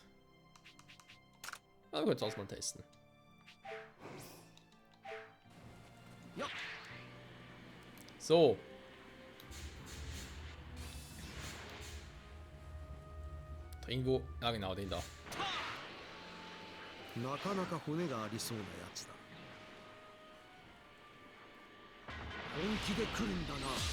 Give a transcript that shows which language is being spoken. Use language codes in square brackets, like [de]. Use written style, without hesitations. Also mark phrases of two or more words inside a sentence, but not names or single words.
[de] Aber gut, soll es mal testen. So. Irgendwo. Ja, genau, den da. [ja] なかなか骨がありそうなやつだ。本気で来るんだな。